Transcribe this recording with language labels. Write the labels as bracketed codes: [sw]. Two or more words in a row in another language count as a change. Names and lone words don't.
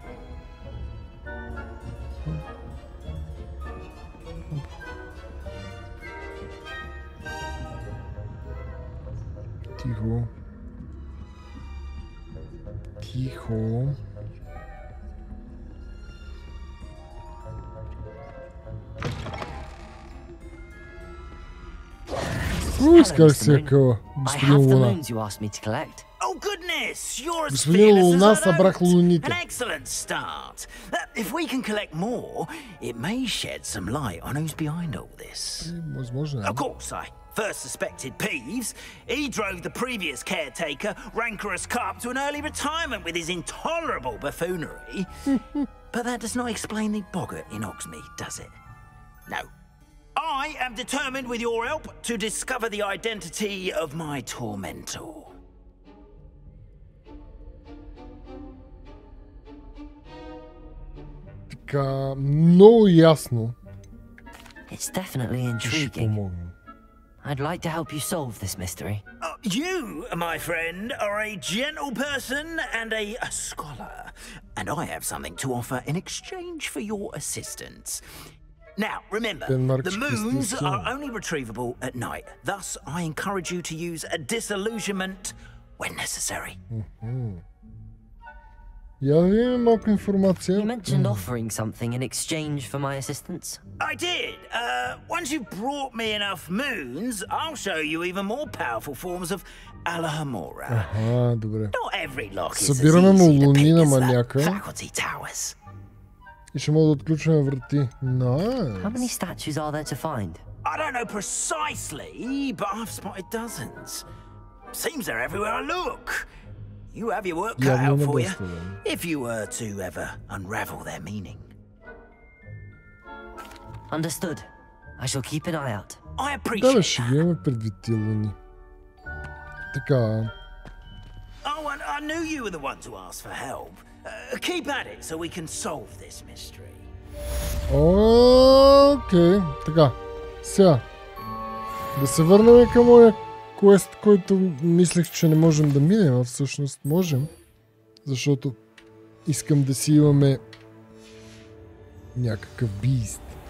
[bg] Тихо. Тихо. Скажи се къла, господин Луна. [en] Oh goodness, you're as [bg] Господин [en] fearless [bg] Луна [en] as [bg] събрах [en] an [bg] луните. [en] excellent start. If we can collect more, it may shed some light on who's behind all this. [bg] Възможно е. [en] Of course, I first suspected Peeves. He drove the previous caretaker, rancorous carp, to an early retirement with his intolerable buffoonery. But that does not explain the boggart in Hogsmeade, does it? No. I am determined with your help to discover the identity of my tormentor. [bg] Така, много ясно. [en] It's definitely intriguing. I'd like to help you solve this mystery. You, my friend, are a gentle person and a scholar, and I have something to offer in exchange for your assistance. Now, remember, the moons are only retrievable at night. Thus, I encourage you to use a disillusionment when necessary. [bg] Я да видим малко информация. [en] You mentioned offering something in exchange for my assistance. I did. Once you've brought me enough moons, I'll show you even more powerful forms of Alahamora. [bg] Аха, добре. [en] Not every lock is [bg] Събираме му луни на [en] as the [bg] маняка. [en] faculty towers. [bg] И ще мога да отключваме врати. [en] How many statues are there to find? I don't know precisely, but I've spotted dozens. Seems they're everywhere I look. You have your work cut out for you, if you were to ever unravel their meaning. Understood. I shall keep an eye out. I appreciate [bg] Да, ще ги имаме предвид тия луни. Така. [en] Oh, and I knew you were the one to ask for help. Keep at it so we can solve this mystery. [bg] Окей, така. Сега. Да се върнем към моя квест, който мислех, че не можем да минем, а всъщност можем. Защото искам да си имаме някакъв бист.